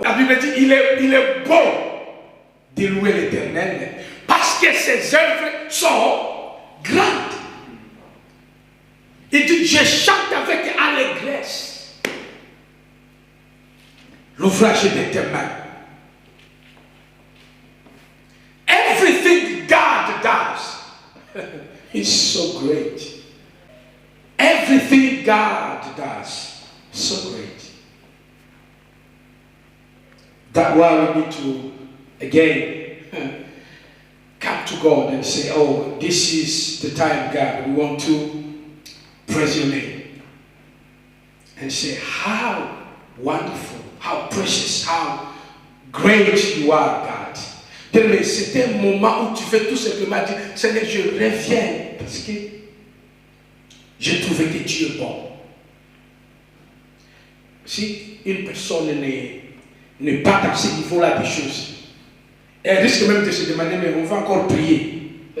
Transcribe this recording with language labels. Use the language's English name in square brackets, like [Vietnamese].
[French] La Bible dit, il est beau de louer l'Éternel parce que ses œuvres sont grandes. Il dit, je chante avec allégresse l'ouvrage de tes mains. [English] Everything God does is so great. Everything God does is so great. That's why we need to, again, come to God and say, oh, this is the time, God, we want to praise your name. And say, how wonderful, how precious, how great you are, God. [French] Mais c'était un moment où tu veux tout simplement dire, Seigneur, je reviens parce que j'ai trouvé que Dieu est bon. Si une personne n'est pas dans ce niveau-là des choses, elle risque même de se demander, mais on va encore prier.